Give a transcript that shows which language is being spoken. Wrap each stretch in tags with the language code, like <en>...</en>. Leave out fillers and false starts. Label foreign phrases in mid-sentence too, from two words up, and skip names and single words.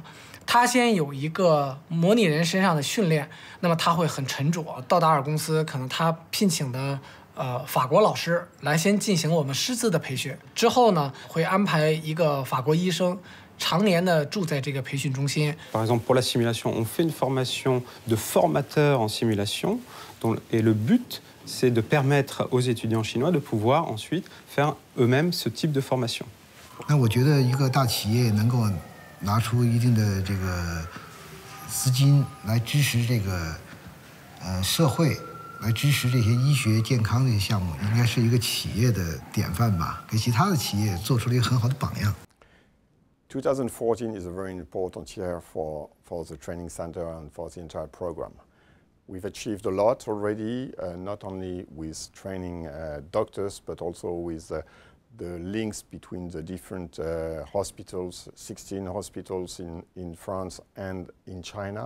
<zh>他先有一个模拟人身上的训练，那么他会很沉着。道达尔公司可能他聘请的法国老师来先进行我们师资的培训，之后呢会安排一个法国医生常年的住在这个培训中心。</zh> <fr>Par exemple, pour la simulation, on fait une formation de formateur en simulation, et le but c'est de permettre aux étudiants chinois de pouvoir ensuite faire eux-mêmes ce type de formation.</fr> <zh>那我觉得一个大企业能够拿出一定的这个资金来支持这个社会，来支持这些医学健康这些项目，应该是一个企业的典范吧，给其他的企业做出了一个很好的榜样。</zh> <en>2014 is a very important year for the training center and for the entire program. We've achieved a lot already, not only with training doctors, but also with the links between the different hospitals, 16 hospitals in France and in China.</en>